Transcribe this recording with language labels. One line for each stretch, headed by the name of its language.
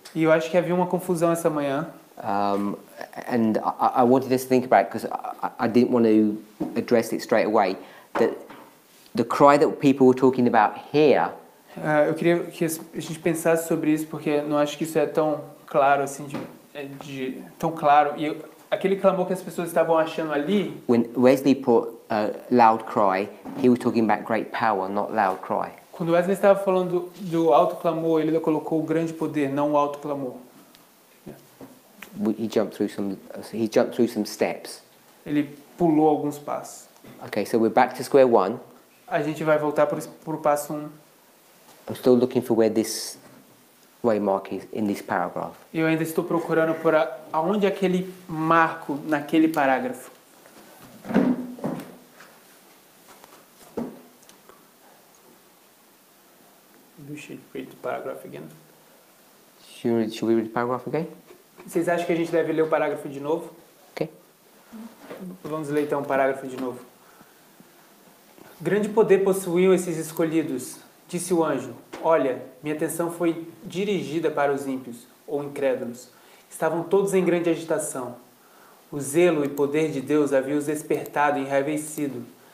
Portuguese: E eu acho que havia uma confusão essa manhã.
English: And I wanted us to think about it because I didn't want to address it straight away. That the cry that people were talking about here
Portuguese: Eu queria que a gente pensasse sobre isso, porque não acho que isso é tão claro assim, tão claro. E aquele clamor que as pessoas estavam achando ali,
English: when Wesley put loud cry, he was talking about great power, not loud cry.
Portuguese: quando Wesley estava falando do alto clamor, ele colocou o grande poder, não o alto clamor.
English: He jumped through some steps.
Portuguese: Ele pulou alguns passos.
English: Okay, so we're back to square one.
Portuguese: A gente vai voltar para o passo 1.
English: I'm still looking for where this waymark is in this paragraph.
Portuguese: E eu ainda estou procurando por aonde é aquele marco naquele parágrafo.
English: We should read the paragraph again. Should we read the paragraph again?
Portuguese: Vocês acham que a gente deve ler o parágrafo de novo?
English: Okay.
Portuguese: Vamos ler então o parágrafo de novo. Grande poder possuíam esses escolhidos, disse o anjo. Olha, minha atenção foi dirigida para os ímpios, ou incrédulos. Estavam todos em grande agitação. O zelo e poder de Deus havia os despertado e enraivecido.